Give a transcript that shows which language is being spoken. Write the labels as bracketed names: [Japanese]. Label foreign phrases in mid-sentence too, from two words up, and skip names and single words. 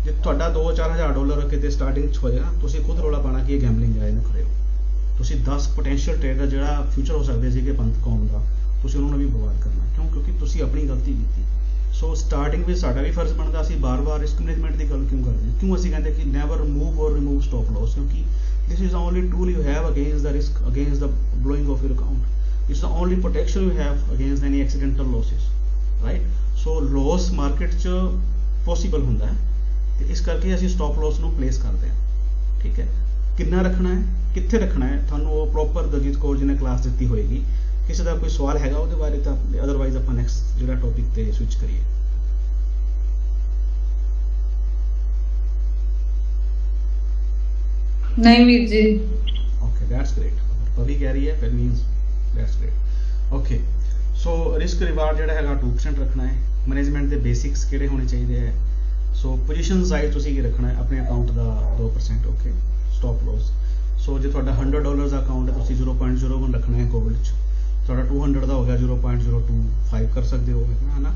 [Punjabi] ਜੇ ਤੁਹਾਡਾ $2-4,000 ਕਿਤੇ ਸਟਾਰਟਿੰਗ 'ਚ ਹੋਏਗਾ, ਤੁਸੀਂ ਖੁਦ ਰੌਲਾ ਪਾਣਾ ਕਿ ਇਹ ਗੈਂਬਲਿੰਗ ਹੈ, ਇਹਨੂੰ ਕਰਿਓ। ਤੁਸੀਂ 10 [English] potential trader [Punjabi] ਜਿਹੜਾ ਫਿਊਚਰ ਹੋ ਸਕਦੇ ਸੀਗੇ ਪੰਥ ਕੌਮ ਦਾ, ਤੁਸੀਂ ਉਹਨਾਂ ਨੂੰ ਵੀ ਬਰਬਾਦ ਕਰਨਾ। ਕਿਉਂ? ਕਿਉਂਕਿ ਤੁਸੀਂ ਆਪਣੀ ਗਲਤੀ ਕੀਤੀ। ਸੋ ਸਟਾਰਟਿੰਗ ਵਿੱਚ ਸਾਡਾ ਵੀ ਫਰਜ਼ ਬਣਦਾ, ਅਸੀਂ ਬਾਰ-ਬਾਰ [English] risk management [Punjabi] ਦੀ ਗੱਲ ਕਿਉਂ ਕਰਦੇ ਹਾਂ? ਕਿਉਂ ਅਸੀਂ ਕਹਿੰਦੇ ਕਿ [English] never move or remove stop loss? ਕਿਉਂਕਿ this is the only tool you have against the risk, against the blowing of your account. It's the only protection you have against any accidental losses, right? So loss market [Punjabi] 'ਚ possible ਹੁੰਦਾ ਹੈ, ਤੇ ਇਸ ਕਰਕੇ ਅਸੀਂ [English] stop loss [Punjabi] ਨੂੰ ਪਲੇਸ ਕਰਦੇ ਹਾਂ। ਠੀਕ ਹੈ, ਕਿੰਨਾ ਰੱਖਣਾ ਹੈ, ਕਿੱਥੇ ਰੱਖਣਾ ਹੈ, ਤੁਹਾਨੂੰ ਉਹ ਪ੍ਰੋਪਰ ਦਲਜੀਤ ਕੌਰ ਜੀ ਨੇ ਕਲਾਸ ਦਿੱਤੀ ਹੋਏਗੀ। ਕਿਸੇ ਦਾ ਕੋਈ ਸਵਾਲ ਹੈਗਾ ਉਹਦੇ ਬਾਰੇ ਤਾਂ ਅਦਰਵਾਈਜ਼ ਆਪਾਂ ਨੈਕਸਟ ਜਿਹੜਾ ਟੌਪਿਕ ਤੇ ਸਵਿਚ ਕਰੀਏ। ਨਹੀਂ ਵੀਰ ਜੀ। [English] Okay, that's great. [Punjabi] ਪਵੀ ਕਹਿ ਰਹੀ ਹੈ, ਫਿਰ [English] means that's great. Okay, so risk reward [Punjabi] ਜਿਹੜਾ ਹੈਗਾ 2% ਰੱਖਣਾ ਹੈ। ਮੈਨੇਜਮੈਂਟ ਦੇ ਬੇਸਿਕਸ ਕਿਹੜੇ ਹੋਣੇ ਚਾਹੀਦੇ ਹੈ? [English] so position size [Punjabi] ਤੁਸੀਂ ਕੀ ਰੱਖਣਾ ਹੈ? ਆਪਣੇ ਅਕਾਊਂਟ ਦਾ 2%। ਓਕੇ, [English] stop loss. [Punjabi] ਸੋ ਜੇ ਤੁਹਾਡਾ $100 ਦਾ ਅਕਾਊਂਟ ਹੈ, ਤੁਸੀਂ 0.01 ਰੱਖਣਾ ਹੈ ਕੋਵਿਡ 'ਚ। ਤੁਹਾਡਾ 200 ਦਾ ਹੋ ਗਿਆ, 0.025 ਕਰ ਸਕਦੇ ਹੋ, ਹੈ ਨਾ।